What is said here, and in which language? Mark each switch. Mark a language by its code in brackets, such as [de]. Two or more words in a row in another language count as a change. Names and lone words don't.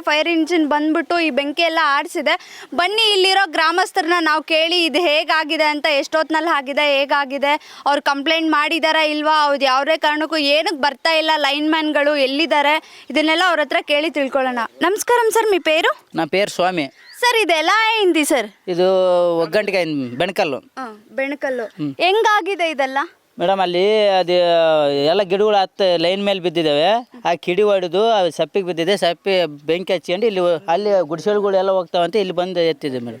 [kn] ಫೈರ್ ಇಂಜಿನ್ ಬಂದ್ಬಿಟ್ಟು ಈ ಬೆಂಕಿ ಎಲ್ಲ ಆರಿಸಿದೆ. ಬನ್ನಿ ಇಲ್ಲಿರೋ ಗ್ರಾಮಸ್ಥರನ್ನ ನಾವು ಕೇಳಿ ಇದು ಹೇಗಾಗಿದೆ ಅಂತ, ಎಷ್ಟೊತ್ತಿನಲ್ಲಿ ಆಗಿದೆ, ಹೇಗಾಗಿದೆ, ಅವ್ರು ಕಂಪ್ಲೇಂಟ್ ಮಾಡಿದಾರಾ ಇಲ್ವಾ, ಅವ್ರು ಯಾವುದೇ ಕಾರಣಕ್ಕೂ ಏನಕ್ಕೆ ಬರ್ತಾ ಇಲ್ಲ, ಲೈನ್ಮ್ಯಾನ್ಗಳು ಎಲ್ಲಿದ್ದಾರೆ, ಇದನ್ನೆಲ್ಲ ಅವ್ರ ಹತ್ರ ಕೇಳಿ ತಿಳ್ಕೊಳ್ಳೋಣ. ನಮಸ್ಕಾರಂ ಸರ್, [te] మీ పేరు? నా పేరు స్వామి. ಸರ್ ಇದು ఎలా అయింది ಸರ್? [kn] ಇದು ಒಗ್ಗಂಟಿಗೆ ಬೆಣಕಲ್ಲು. ಬೆಣಕಲ್ಲು ಹೆಂಗಾಗಿದೆ ಇದೆಲ್ಲ? ಮೇಡಮ್ ಅಲ್ಲಿ ಅದು ಎಲ್ಲ ಗಿಡಗಳು ಲೈನ್ ಮೇಲೆ ಬಿದ್ದಿದ್ದಾವೆ. ಆ ಕಿಡಿ ಹೊಡೆದು ಸಪ್ಪಿಗೆ ಬಿದ್ದಿದೆ. ಸಪ್ಪಿ ಬೆಂಕಿ ಹಚ್ಕೊಂಡು ಇಲ್ಲಿ ಅಲ್ಲಿ ಗುಡಿಸಲುಗಳು ಎಲ್ಲ ಹೋಗ್ತಾವಂತ ಇಲ್ಲಿ ಬಂದು ಎತ್ತಿದೆ ಮೇಡಮ್.